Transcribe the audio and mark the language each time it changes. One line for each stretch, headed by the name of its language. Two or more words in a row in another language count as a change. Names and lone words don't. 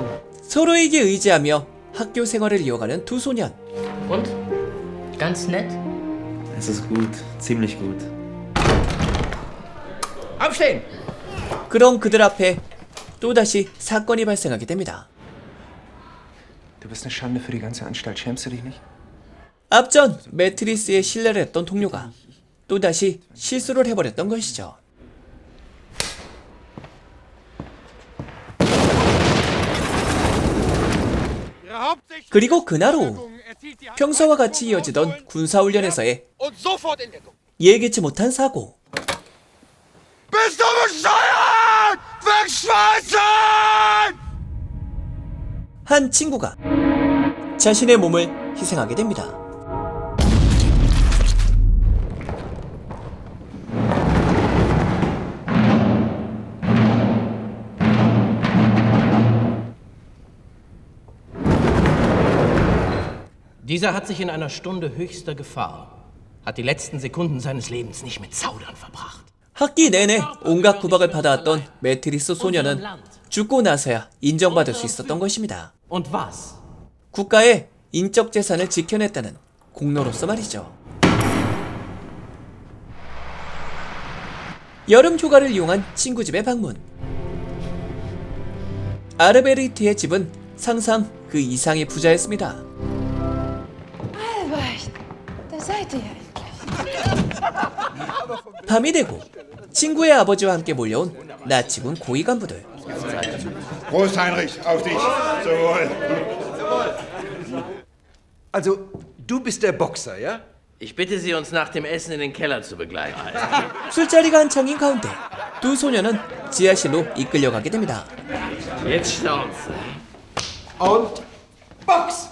Korean: 서로에게 의지하며 학교 생활을 이어가는 두 소년.
German: Und? Ganz nett? Es ist gut. Ziemlich gut. Aufstehen!
Korean: 그런 그들 앞에 또다시 사건이 발생하게 됩니다.
German: Du bist eine Schande für die ganze Anstalt. Schämst du dich nicht?
Korean: 앞전 매트리스에 신뢰를 했던 동료가 또다시 실수를 해버렸던 것이죠. 그리고 그날 오후 평소와 같이 이어지던 군사훈련에서의 예기치 못한 사고.
German: Bist du bescheuert? Wegschmeißen!
Korean: 한 친구가 자신의 몸을 희생하게 됩니다.
German: Dieser hat sich in einer Stunde höchster Gefahr, hat die letzten Sekunden seines Lebens nicht mit Zaudern verbracht.
Korean: 학기 내내 온갖 구박을 받아왔던 매트리스 소년은 죽고 나서야 인정받을 수 있었던 것입니다.
German: Und was?
Korean: 국가의 인적 재산을 지켜냈다는 공로로서 말이죠. 여름 휴가를 이용한 친구 집에 방문. 아르베리트의 집은 상상 그 이상의 부자였습니다.
German: Albrecht, da seid ihr endlich.
Korean: 밤이 되고 친구의 아버지와 함께 몰려온 나치군 고위 간부들.
German: Prost, Heinrich, auf dich. Sowohl. Also, du bist der Boxer, ja? Ich bitte Sie, uns nach dem Essen in den Keller zu begleiten.
Korean: 술자리가 한창인 가운데 두 소년은 지하실로 이끌려가게 됩니다.
German: Jetzt staunen Sie. Und Box!